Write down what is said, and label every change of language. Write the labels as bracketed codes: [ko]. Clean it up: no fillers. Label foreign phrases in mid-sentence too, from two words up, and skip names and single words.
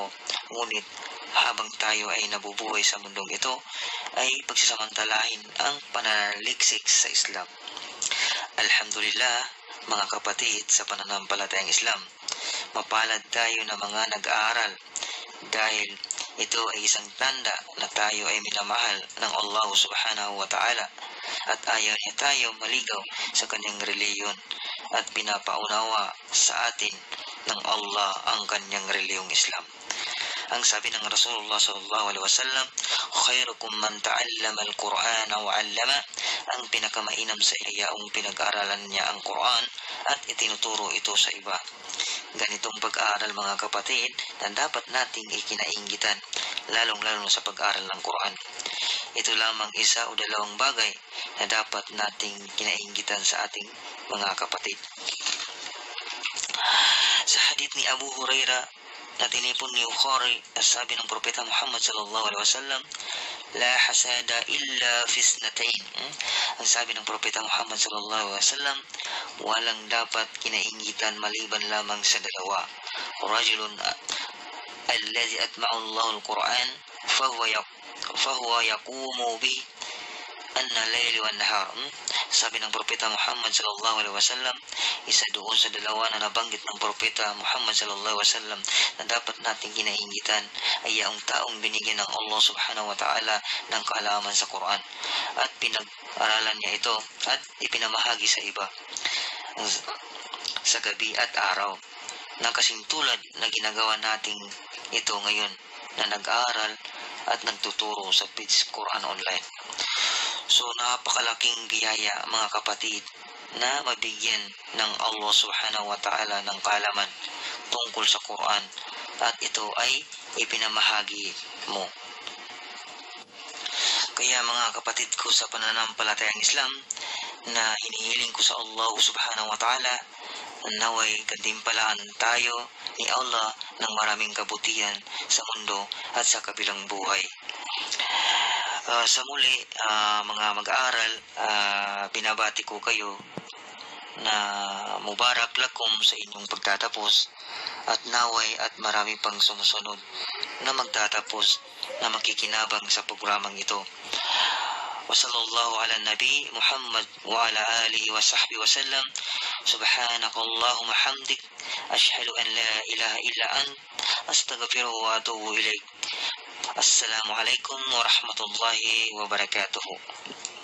[tl] Ngunit habang tayo ay nabubuhay sa mundong ito, ay pagsasamantalahin ang pananaliksik sa Islam. Alhamdulillah, mga kapatid sa pananampalatayang Islam, mapalad tayo na mga nag-aaral dahil ito ay isang tanda na tayo ay minamahal ng Allah [ar] سبحانه وتعالى [tl] at ayaw niya tayo maligaw sa kanyang reliyon at pinapaunawa sa atin ng Allah ang kanyang reliyong Islam. Ang sabi ng Rasulullah [ar] صلى الله عليه وسلم, خيركم من تعلم القرآن وعلم, [tl] ang pinakamainam sa iyaong pinag-aralan niya ang Quran at itinuturo ito sa iba. Ganitong pag-aaral mga kapatid na dapat nating ikinainggitan, lalong-lalo sa pag-aaral ng Quran. Ito lamang isa o dalawang bagay na dapat nating kinainggitan sa ating mga kapatid. Sa hadith ni Abu Hurairah na tinipon ni Bukhari, sabi ng Propeta Muhammad [ar] صلى الله عليه وسلم, لا حسد إلا في اثنتين. [tl] Ang sabi ng Propeta Muhammad [ar] صلى الله عليه وسلم, [tl] walang dapat kinaingitan maliban lamang sa dalawa. [ar] رجل الذي آتاه الله القرآن فهو يقوم به آناء الليل والنهار. [tl] Sabi ng Propeta Muhammad [ar] صلى الله عليه وسلم, [tl] isa doon sa dalawa na nabanggit ng Propeta Muhammad [ar] صلى الله عليه وسلم [tl] na dapat nating kinaingitan ay ang taong binigyan ng Allah [ar] سبحانه وتعالى [tl] ng kaalaman sa Quran at pinag-aralan niya ito at ipinamahagi sa iba sa gabi at araw, na kasing tulad na ginagawa nating ito ngayon na nag-aaral at nagtuturo sa Page Quran Online. So napakalaking biyaya mga kapatid na mabigyan ng Allah [ar] سبحانه وتعالى [tl] ng kaalaman tungkol sa Quran at ito ay ipinamahagi mo. Kaya mga kapatid ko sa pananampalatayang Islam, na hinihiling ko sa Allah [ar] سبحانه وتعالى, [tl] naway gantimpalaan tayo ni Allah ng maraming kabutihan sa mundo at sa kabilang buhay. Sa muli, mga mag-aaral, binabati ko kayo na [ar] مبارك لكم [tl] sa inyong pagtatapos at naway at marami pang sumusunod na magtatapos na makikinabang sa programang ito. [ar] وصلى الله على نبي محمد وعلى آله وصحبه وسلم. سبحانك اللهم بحمدك، أشهد أن لا إله إلا أنت، أستغفرك وأتوب إليك. السلام عليكم ورحمة الله وبركاته.